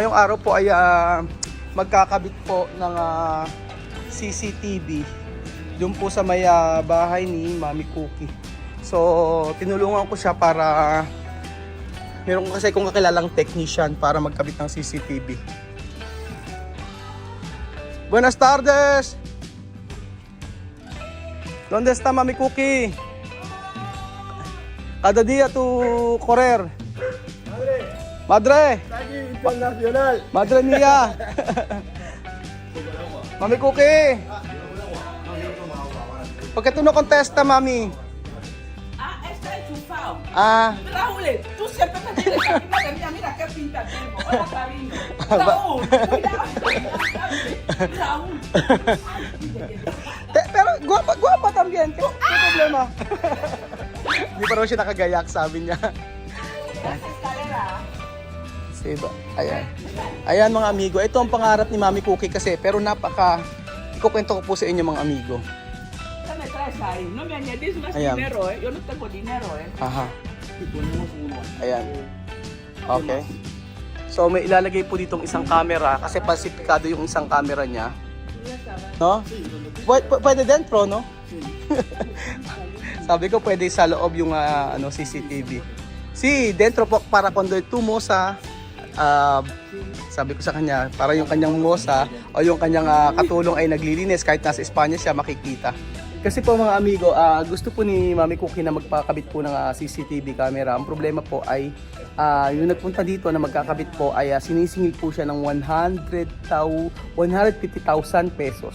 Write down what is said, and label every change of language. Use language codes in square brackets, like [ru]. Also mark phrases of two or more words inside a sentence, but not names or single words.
[tl] Ngayong araw po ay magkakabit po ng CCTV. Doon po sa may bahay ni Mami Cookie. So, tinulungan ko siya para meron ko kasi kung kakilalang technician para magkabit ng CCTV. [es] Buenas tardes! ¿Dónde está Mami Cookie? Cada día tu correr. Madre. Internacional. Madre mía. Mami Cookie. ¿Por qué tú no contestas, mami? Está enchufado. Ah. Raúl, tú siempre me tienes que mira, mira qué pinta tengo. Hola, cariño. Raúl, cuidado. Raúl. Pero guwapa también. ¿Qué problema? [tl] Hindi pa raw siya nakagayak, sabi niya. Diba? Ayan. Ayan mga amigo. Ito ang pangarap ni Mami Cookie kasi. Pero ikukwento ko po sa inyo mga amigo. [es] ¿Qué me traes ahí? No me añadís más [tl] Ayan. [es] dinero, Yo no tengo dinero, [tl] Aha. Ayan. Okay. So may ilalagay po ditong isang camera kasi pasipikado yung isang camera niya. [es] No? Pwede dentro, no? [tl] Sabi ko pwede sa loob yung CCTV. [es] Si dentro po para cuando tú mosa, [tl] sabi ko sa kanya, para yung kanyang mosa o yung kanyang katulong ay naglilinis kahit nasa Espanya siya makikita. Kasi po mga amigo, gusto po ni Mami Cookie na magpakabit po ng CCTV camera. Ang problema po ay yung nagpunta dito na magkakabit po ay sinisingil po siya ng 150,000 pesos.